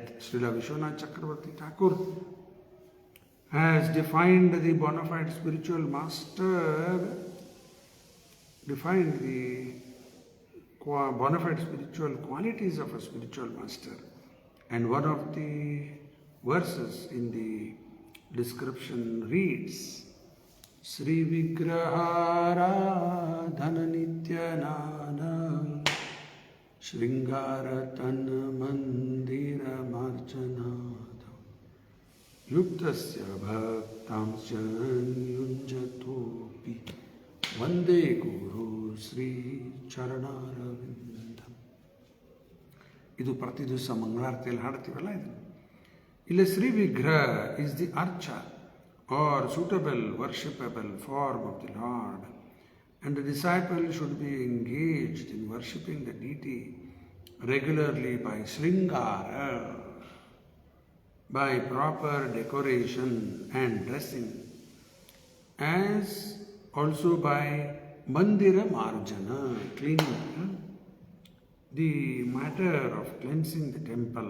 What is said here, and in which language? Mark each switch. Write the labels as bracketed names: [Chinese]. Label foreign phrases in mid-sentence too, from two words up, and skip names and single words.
[English] Srila Vishwanath Chakravarti Thakur has defined the bona fide spiritual master, defined the bona fide spiritual qualities of a spiritual master. And one of the verses in the description reads, [Sanskrit] श्री विग्रहाराधन नित्यनाना शृङ्गारतन मन्दिर मार्जनाद युक्तस्य भक्तांश्च युञ्जतोऽपि वन्दे गुरु श्री चरणारविन्द. [Kannada] ಇದು ಪ್ರತಿ ದಿವಸ ಮಂಗಳಾರತಿಯಲ್ಲಿ ಹಾಡ್ತೀವಲ್ಲ. ಇದು ಇಲ್ಲಿ ಶ್ರೀ ವಿಗ್ರಹ [English] is the archa or suitable worshipable form of the Lord, and the disciple should be engaged in worshipping the deity regularly by Sringara, by proper decoration and dressing, as also by [Sanskrit] मन्दिर मार्जन, [English] cleaning, the matter of cleansing the temple.